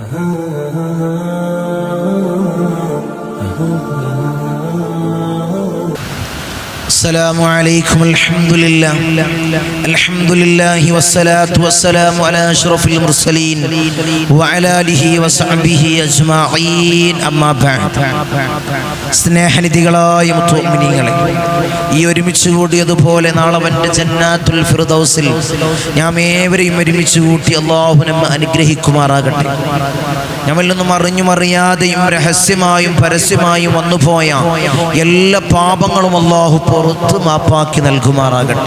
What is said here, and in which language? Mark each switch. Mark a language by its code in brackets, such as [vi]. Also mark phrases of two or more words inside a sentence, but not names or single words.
[ar] السلام عليكم الحمد لله والصلاة والسلام على أشرف المرسلين وعلى آله وصحبه أجمعين أما بعد [ml] സ്നേഹനിധികളായ മുഅ്മിനീങ്ങളെ, ഈ ഒരുമിച്ച് കൂടിയതുപോലെ നാളെ അവൻ്റെ ജന്നാത്തുൽ ഫിർദൗസിൽ നാം ഏവരെയും ഒരുമിച്ച് കൂട്ടി അല്ലാഹു നമ്മെ അനുഗ്രഹിക്കുമാറാകട്ടെ. നമ്മളിൽ നിന്നും അറിഞ്ഞും അറിയാതെയും രഹസ്യമായും പരസ്യമായും വന്നുപോയ എല്ലാ പാപങ്ങളും അല്ലാഹു പുറത്ത് മാപ്പാക്കി നൽകുമാറാകട്ടെ.